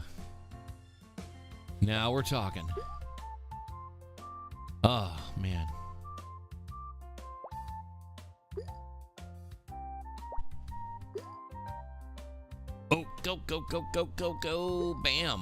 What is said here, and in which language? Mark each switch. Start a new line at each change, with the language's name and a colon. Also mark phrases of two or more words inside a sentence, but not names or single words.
English: Now we're talking. Oh, man. Oh, go, go, go, go, go, go. Bam.